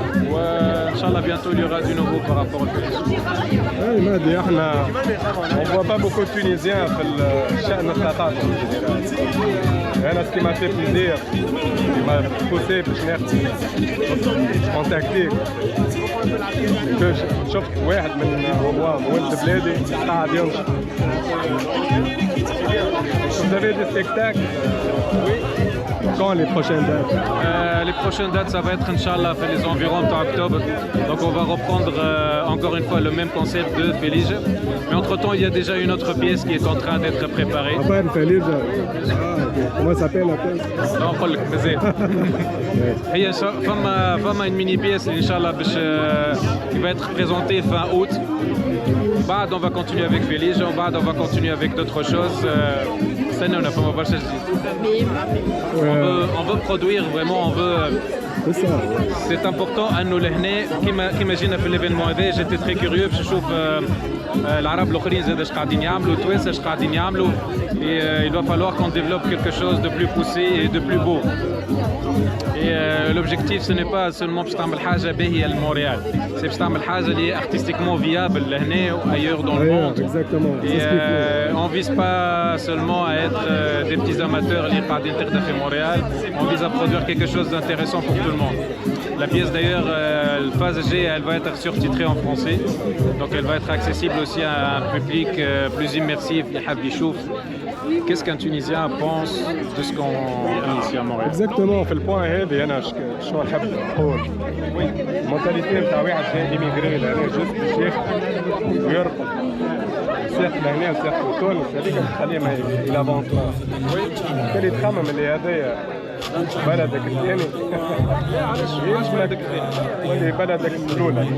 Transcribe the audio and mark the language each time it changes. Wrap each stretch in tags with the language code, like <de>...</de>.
<ar>وان شاء الله</ar> <fr>bientôt il y aura du nouveau par rapport au Tunisie. Oui, Mehdi, on ne voit pas beaucoup de Tunisiens</fr> <ar>في الشأن الثقافي.</ar> <fr>أنا ce qui m'a fait plaisir, qui m'a poussé</fr> <ar>باش</ar> <fr>contacter.</fr> <ar>شفت واحد من هو ولد بلادي قاعد ينشط.</ar> <fr>Vous avez des spectacles? Oui. Quand les prochaines dates? Les prochaines dates, ça va être Inch'Allah fait les environs d'octobre. Donc on va reprendre encore une fois le même concept de Felice. Mais entre temps, il y a déjà une autre pièce qui est en train d'être préparée. Après Felice. Comment ça s'appelle la pièce? Non, pas le plaisir. Il y a une mini pièce, Inch'Allah, qui va être présentée fin août.</fr> <ar>بعد</ar> <fr>on va continuer avec Felice, بعد on va continuer avec d'autres choses. On veut produire vraiment, on veut. C'est important à nous l'hné. Comme j'ai l'événement</fr> <ar>هذا,</ar> <fr>j'étais très curieux</fr> <ar>باش نشوف العرب الاخرين زاد اش قاعدين يعملوا, التوانسه اش قاعدين يعملوا.</ar> <fr>Et il va falloir qu'on développe quelque chose de plus poussé et de plus beau. Et l'objectif ce n'est pas seulement</fr> <ar>باش تعمل حاجه باهيه لمونريال,</ar> <fr>c'est</fr> <ar>باش تعمل حاجه اللي</ar> <fr>est artistiquement viable</fr> <ar>لهنا</ar> <fr>ou ailleurs dans le monde. Et on vise pas seulement à être des petits amateurs</fr> <ar>اللي قاعدين تخدم في مونريال,</ar> <fr>on vise à produire quelque chose d'intéressant pour tout le monde. La pièce d'ailleurs, phase G, elle va être surtitrée en français, donc elle va être accessible aussi à un public plus immersif, qui</fr> <ar>حاب يشوف</ar> <fr>qu'est-ce qu'un Tunisien pense de ce qu'on vit ici à Montréal.</fr> <ar>Exactement, في البوان هذه انا شنو نحب نقول المونتاليتي نتاع واحد جاي ايميغري لهنا جوست باش ياخذ ويرقد ساق لهنا وساق تونس هذيك تخليه ما يلافونتوا بالتالي تخمم اللي هذايا بلدك الثاني علاش بلدك الثاني ولا بلدك الاولى</ar>